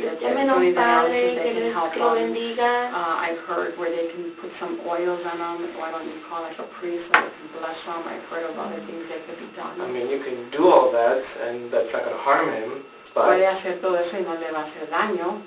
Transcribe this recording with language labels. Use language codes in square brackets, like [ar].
[es] llamen a un padre, que les lo bendiga. [en] I've heard where they can put some oils on them, why don't you call like a priest that can bless them. I've heard of other things that could be done. I mean, you can do all that, and that's not going to harm him, [es] Puede hacer todo eso y no le va a hacer daño,